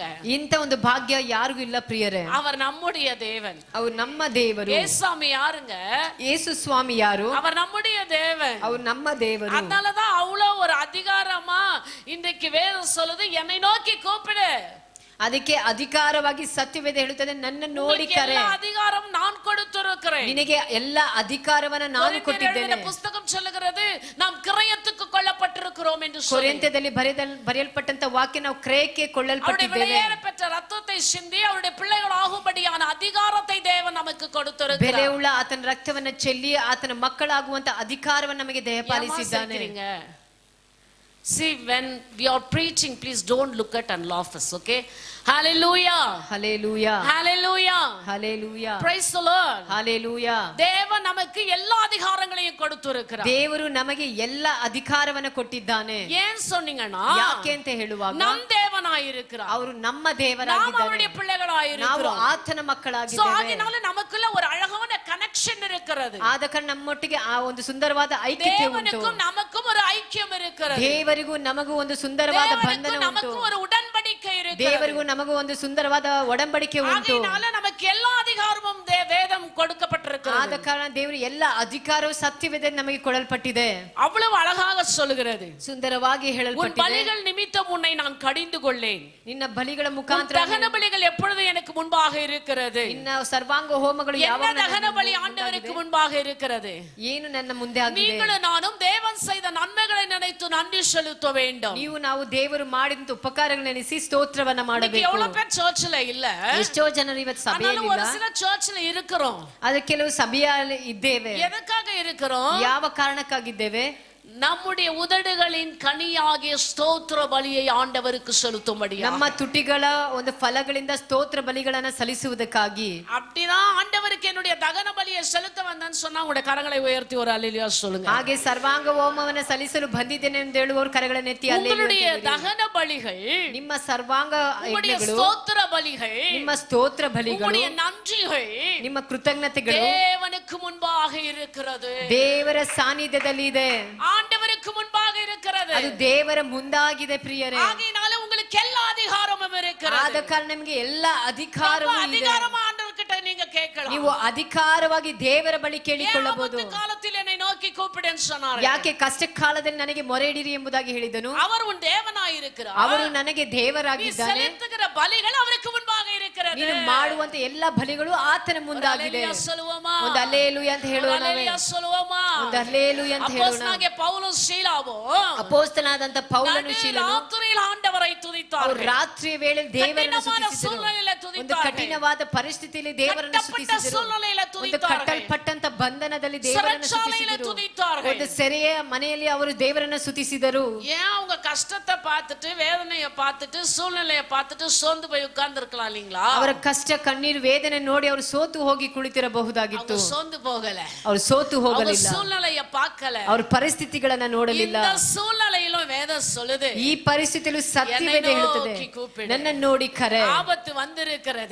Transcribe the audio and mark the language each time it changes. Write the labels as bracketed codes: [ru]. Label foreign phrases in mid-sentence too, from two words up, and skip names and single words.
[kn] ಇಂತ ಒಂದು ಭಾಗ್ಯ ಯಾರಿಗೂ ಇಲ್ಲ ಪ್ರಿಯರೇ. [ta] அவர் நம்முடைய தேவன். [kn] ಅವರು ನಮ್ಮ ದೇವರು. [ta] ஏசாமி யாருங்க? [kn] ಯೇಸು ಸ್ವಾಮಿ ಯಾರು? [ta] அவர் நம்முடைய தேவன். [kn] ಅವರು ನಮ್ಮ ದೇವರು. [ta] அதனாலதான் அவ்வளவு ஒரு அதிகாரமா இன்றைக்கு வேதம் சொல்லுது என்னை நோக்கி கூப்பிடு. [kn] ಅದಕ್ಕೆ ಅಧಿಕಾರವಾಗಿ ಸತ್ಯವೇದ ಹೇಳುತ್ತದೆ, ನನ್ನ ನೋಡಿ [ta] உங்களுக்கு [kn] ಕರೆ. [ta] எல்லா அதிகாரம் நான் கொடுத்திருக்கிறேன். [kn] ನಿನಗೆ ಎಲ್ಲ ಅಧಿಕಾರವನ್ನ ನಾನು ಕೊಟ್ಟಿದ್ದೇನೆ. [ta] புத்தகம் சொல்லுகிறது நாம் கிரயத்துக்கு கொள்ளப்பட்டிருக்கிறோம் என்று சொல்லி. [kn] ಕೊರಿಂಥದಲ್ಲಿ ಬರೆಯಲ್ಪಟ್ಟಂತ ವಾಕ್ಯ, ನಾವು ಕ್ರಯಕ್ಕೆ ಕೊಳ್ಳಲ್ಪಟ್ಟಿದ್ದೇವೆ. [ta] பெற்ற ரத்தத்தை சிந்தி அவருடைய பிள்ளைகள் ஆகும்படியான அதிகாரத்தை தேவன் நமக்கு கொடுத்திருக்கிறார். [kn] ಬೆಲೆಯುಳ್ಳ ಆತನ ರಕ್ತವನ್ನ ಚೆಲ್ಲಿ ಆತನ ಮಕ್ಕಳಾಗುವಂತ ಅಧಿಕಾರವನ್ನು ನಮಗೆ ದಯಪಾಲಿಸಿದ್ದಾನೆ. [en] See, when we are preaching, please don't look at and laugh us, okay? Hallelujah. Hallelujah. Hallelujah. Hallelujah. Praise the Lord. Hallelujah. [ta] தேவன் நமக்கு எல்லா அதிகாரங்களையும் கொடுத்திருக்கிறார். [kn] ದೇವರು ನಮಗೆ ಎಲ್ಲ ಅಧಿಕಾರವನ್ನು ಕೊಟ್ಟಿದ್ದಾನೆ. [ta] ஏன் சொன்னீங்கன்னா, [kn] ಯಾಕೆ ಅಂತ ಹೇಳುವಾಗ, [ta] நம் தேவனாயிருக்கிறார். [kn] ಅವರು ನಮ್ಮ [ta] நாம் [kn] ದೇವರಾಗಿದ್ದಾರೆ, [ta] அவருடைய பிள்ளைகளாயிருக்கிறோம். [kn] ನಾವು ಆತನ So ಮಕ್ಕಳಾಗಿದ್ದೇವೆ. [ta] அதனால நமக்குள்ள ஒரு அழகான கனெக்ஷன் இருக்கிறது. [kn] ಆದ ಕಾರಣ ನಮ್ಮೊಟ್ಟಿಗೆ ಆ ಒಂದು ಸುಂದರವಾದ ಐಕ್ಯತೆ ಉಂಟು. [ta] தேவனுக்கும் நமக்கும் ஒரு ஐக்கியம் இருக்கிறது. [kn] ದೇವರಿಗೂ ನಮಗೂ ಒಂದು ಸುಂದರವಾದ ಬಂಧನ ಉಂಟು. [ta] நமக்கு ஒரு உடன்படிக்கை இருக்கிறது. [kn] ದೇವರಿಗೂ ನಮಗೂ ಒಂದು ಸುಂದರವಾದ ಒಡಂಬಡಿಕೆ ಉಂಟು. [ta] ஆகையால நமக்கு எல்லா அதிகாரமும் வேதம் கொடுக்கப்பட்டிருக்கிறது. [kn] ಆದ ಕಾರಣ ದೇವರು ಎಲ್ಲ ಅಧಿಕಾರವು ಸತ್ಯವೇದ ನಮಗೆ ಕೊಡಲ್ಪಟ್ಟಿದೆ. [ta] அவ்வளவு அழகாக சொல்லுகிறது. [kn] ಸುಂದರವಾಗಿ [ta] உன் [kn] ಹೇಳಲ್ಪಟ್ಟಿದೆ. [ta] பலிகள் நிமித்தம் உன்னை நான் கடிந்து கொள்ளேன். [kn] ನಿನ್ನ ಬಲಿಗಳ [ta] உன் [kn] ಮುಖಾಂತರ [ta] தகன பலிகள் எப்பொழுது எனக்கு முன்பாக இருக்கிறது. [kn] ನಿನ್ನ ಸರ್ವಾಂಗ ಹೋಮಗಳು [ta] என்ன [kn] ಯಾವಾಗ [ta] தகன பலி ஆண்டவருக்கு முன்பாக இருக்கிறது. [kn] ಏನು ನನ್ನ ಮುಂದೆ ಆಗಿದೆ. [ta] நீங்களும் நானும் தேவன் செய்த நன்மைகளை நினைத்து நன்றி செலுத்த வேண்டும். [kn] ನೀವು ನಾವು ದೇವರು ಮಾಡಿದಂತ ಉಪಕಾರಗಳನ್ನು ನೆನೆಸಿ ಸ್ತೋತ್ರವನ್ನ ಮಾಡಬೇಕು. [ta] எவ்வளவு பேர் சர்ச்சில் இல்ல, [kn] ಎಷ್ಟೋ ಜನರು ಇವತ್ತು [ta] ஆனாலும் ஒரு [kn] ಸಭೆಯಲ್ಲಿ [ta] சில சர்ச்சில் இருக்கிறோம். [kn] ಅದು ಕೆಲವು ಸಭೆಯಲ್ಲಿ ಇದ್ದೇವೆ. [ta] எதற்காக இருக்கிறோம்? [kn] ಯಾವ ಕಾರಣಕ್ಕಾಗಿದ್ದೇವೆ? [ta] நம்முடைய உதடுகளின் கனியாகிய ஸ்தோத்திர பலியை ஆண்டவருக்கு செலுத்தும்படியா. [kn] ನಮ್ಮ ತುಟಿಗಳ ಒಂದು ಫಲಗಳಿಂದ ಸ್ತೋತ್ರ ಬಲಿಗಳನ್ನ ಸಲ್ಲಿಸುವುದಕ್ಕಾಗಿ. [ta] அப்படிதான் ஆண்டவருக்கு என்னுடைய தகன பலியை செலுத்த வந்தேன்னு சொன்னா உங்களுடைய கரங்களை உயர்த்தி ஒரு அல்லேலூயா சொல்லுங்க. [kn] ಹಾಗೆ ಸರ್ವಾಂಗ ಹೋಮವನ್ನ ಸಲ್ಲಿಸಲು ಬಂದಿದ್ದೇನೆ ಎಂದು ಹೇಳುವವರು ಕರಗಳನ್ನು ಎತ್ತಿ [ta] உங்களுடைய அல்லேಲೂಯಾ. தகன பலிகள், [kn] ನಿಮ್ಮ ಸರ್ವಾಂಗ [ta] உங்களுடைய [kn] ಯಜ್ಞಗಳು, [ta] ஸ்தோத்திர பலிகள், [kn] ನಿಮ್ಮ ಸ್ತೋತ್ರ ಬಲಿಗಳು, [ta] உங்களுடைய நன்றிகள் [kn] ನಿಮ್ಮ ಕೃತಜ್ಞತೆಗಳು [ta] தேவனுக்கு முன்பாக இருக்கிறது. [kn] ದೇವರ ಸಾನ್ನಿಧ್ಯದಲ್ಲಿ ಇದೆ. [ta] ஆண்டவருக்கு முன்பாக இருக்கிறது. [kn] ಅದು ದೇವರ ಮುಂದಾಗಿದೆ ಪ್ರಿಯರೇ. [ta] ஆகையினால உங்களுக்கு எல்லா அதிகாரமும் இருக்கிறது. [kn] ಆದ ಕಾರಣ ನಿಮಗೆ ಎಲ್ಲ ಅಧಿಕಾರವೂ ಇದೆ. [ta] அதிகாரம் ஆண்டவர்கிட்ட நீங்க கேட்கலாம். [kn] ನೀವು ಅಧಿಕಾರವಾಗಿ ದೇವರ ಬಳಿ ಕೇಳಿಕೊಳ್ಳಬಹುದು. [ta] காலத்தில் என்னை நோக்கி கூப்பிடுன்னு சொன்னார். [kn] ಯಾಕೆ ಕಷ್ಟ ಕಾಲದಲ್ಲಿ ನನಗೆ ಮೊರೆ ಇಡಿರಿ ಎಂಬುದಾಗಿ ಹೇಳಿದನು. [ta] அவர் உன் தேவனாயிருக்கிறார். [kn] ಅವರು ನನಗೆ ದೇವರಾಗಿದ್ದಾನೆ. [ta] நீ செலுத்துகிற பலிகள் அவருக்கு முன்பாக இருக்கிறது. [kn] ನೀನು ಮಾಡುವಂತ ಎಲ್ಲ ಬಲಿಗಳು ಆತನ ಮುಂದಾಗಿದೆ. [ta] அல்லேலூயா சொல்லுவோமா? [kn] ಒಂದು அல்லேಲೂಯಾ ಅಂತ ಹೇಳೋಣ. [ta] அல்லேலூயா சொல்லுவோமா? [kn] ಒಂದು அல்லேಲೂಯಾ ಅಂತ ಹೇಳೋಣ. [ta] அப்போஸ்தலனாகிய பவுலும் சீலாவும் [kn] ಅಪೊಸ್ತಲನಾದಂತ ಪೌಲನು ಶೀಲನು [ta] ராத்திரியில் ஆண்டவரை துதித்தார்கள். [kn] ಅವರು ರಾತ್ರಿಯ ವೇಳೆಯಲ್ಲಿ ದೇವರನ್ನು ಸ್ತುತಿಸಿದರು. ಒಂದು ಕಠಿಣವಾದ ಪರಿಸ್ಥಿತಿಯಲ್ಲಿ ದೇವರನ್ನು ಸ್ತುತಿಸಿದರು. ಒಂದು ಕಟ್ಟಲ್ಪಟ್ಟಂತ ಬಂಧನದಲ್ಲಿ ದೇವರನ್ನು ಸ್ತುತಿಸಿದರು. ಒಂದು ಸೆರೆಯ ಮನೆಯಲ್ಲಿ ಅವರು ದೇವರನ್ನು ಸ್ತುತಿಸಿದರು. [ta] ஏன் அவங்க கஷ்டத்தை பார்த்துட்டு வேதனையை பார்த்துட்டு சூழ்நிலையை பார்த்துட்டு சோர்ந்து போய் உட்கார்ந்து இருக்கலாம் இல்லீங்களா? [kn] ಅವರ ಕಷ್ಟ ಕಣ್ಣೀರು ವೇದನೆ ನೋಡಿ ಅವರು ಸೋತು ಹೋಗಿ ಕುಳಿತಿರಬಹುದಾಗಿತ್ತು. [ta] அவங்க சோர்ந்து போகல. [kn] ಅವರು ಸೋತು ಹೋಗಲಿಲ್ಲ. [ta] சூழ்நிலையை பார்க்கல. [kn] ಅವ್ರ ಪರಿಸ್ಥಿತಿಗಳನ್ನ ನೋಡಲಿಲ್ಲ. [ta] இந்த சூழ்நிலையிலும் வேதம் சொல்லுது, [kn] ಈ ಪರಿಸ್ಥಿತಿಯಲ್ಲೂ ಸತ್ಯವೇದ ಹೇಳುತ್ತದೆ, ನನ್ನ ನೋಡಿ ಕರೆ. [ta] ஆபத்து வந்திருக்கிறது,